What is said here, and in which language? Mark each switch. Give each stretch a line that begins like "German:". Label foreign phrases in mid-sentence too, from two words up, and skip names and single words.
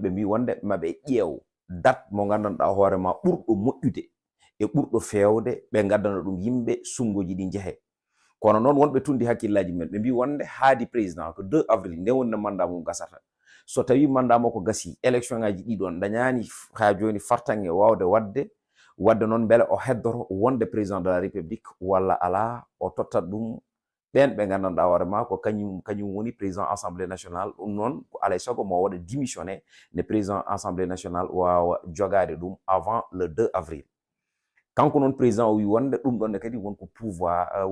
Fula: ɓe mbi wonde maɓe ƴeew date mo gandanɗa hoorema ɓurɗo moƴƴude e ɓurɗo fewde ɓe gaddana ɗum yimɓe sumgoji ɗi jeehe kono noon wonɓe tundi hakkillaji men ɓe mbi wonde haadi président ko 2 avril nde woni no mandat mum gasata so tawi mandat makko gasi élection ngaji ɗiɗon dañani ha joni fartange wawde wadde noon beele o heddoto wonde
French: président de la république
Fula: walla ala o tottat ɗum ɓen ɓe gandanɗa hoorema ko kañum woni
French: président assemblée nationale
Fula: ɗum noon ko alay saago mo waɗa démissionné ne
French: président assemblée nationale
Fula: wawa jogade ɗum
French: avant le 2 avril
Fula: kanko noon président o wi wonde ɗum ɗonne kadi wonko pouvoir